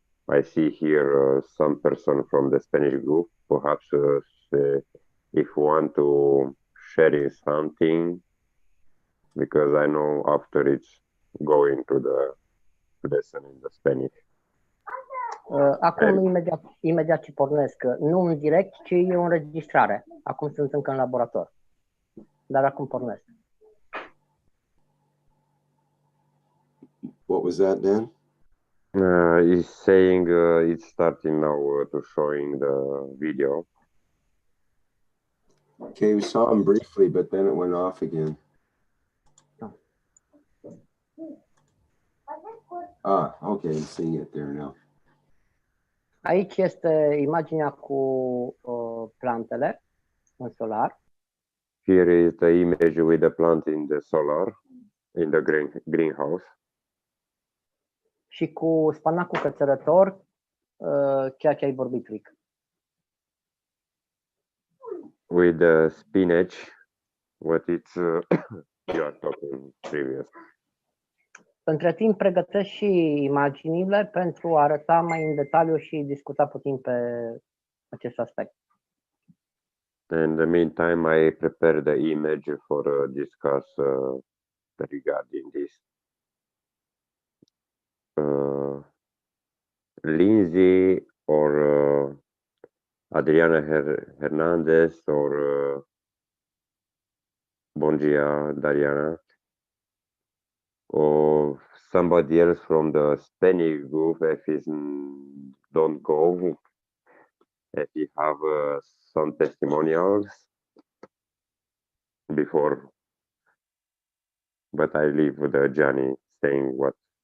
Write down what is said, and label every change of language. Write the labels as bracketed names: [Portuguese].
[English] I see here some person from the Spanish group. Perhaps if you want to share something, because I know after it's going to the lesson in the Spanish. [Romanian] Acum, imediat ce pornesc, nu în direct, ci e o înregistrare. Acum sunt încă în laborator. Dar acum pornesc. [English] What was that, Dan? He's saying it's starting now to showing the video. Okay, we saw him briefly, but then it went off again. Ah, okay, I'm seeing it there now. [Romanian] Aici este imaginea cu plantele în solar. [English] Here is the image with the plant in the solar, in the greenhouse. [Romanian] Și cu spanacul cățărător, ceea ce ai vorbit, Rick. [English] With the spinach, what it's you are talking previous. [Romanian] Între timp pregătesc și imaginile pentru a arăta mai în detaliu și discuta puțin pe acest aspect. [English] In the meantime, I prepare the image for discuss regarding this. Lindsay or Adriana Hernandez or Bongia Dariana or somebody else from the Spanish group, if he don't go, if you have some testimonials before, but I leave with Johnny saying what.